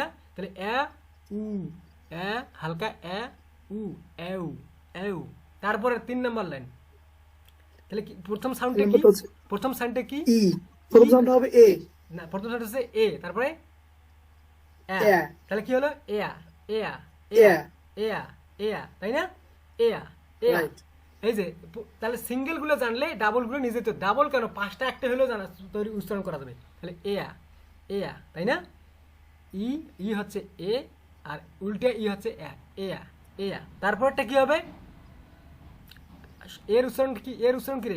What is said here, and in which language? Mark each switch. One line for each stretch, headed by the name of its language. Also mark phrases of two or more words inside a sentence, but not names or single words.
Bangla: তাহলে এ, উ, এ, হালকা এ, উ, এউ, এউ। তারপরে 3 নম্বর লাইন, তাহলে কি প্রথম সাউন্ডটা কি? নাম্বারটা হচ্ছে প্রথম সাউন্ডটা কি? ই, প্রথম ই। সাউন্ডটা হবে এ, না, প্রথম সাউন্ড হচ্ছে এ, তারপরে এ। এ, তাহলে কি হলো? এয়া, এয়া, এ, এয়া, এয়া, এয়া, তাই না? এয়া, এয়া। রাইট, এই যে তাহলে সিঙ্গেল গুলো জানলে ডাবল গুলো নিজে তো, ডাবল কেন, 5টা একটা হলেও জানা তৈরি উচ্চারণ করা যাবে। তাহলে এয়া, এয়া, তাই না? ই, ই হচ্ছে এ, আর উল্টে ই হচ্ছে এ, এয়া, এয়া। তারপরটা কি হবে? এর উচ্চারণ কি? এর উচ্চারণ কি রে?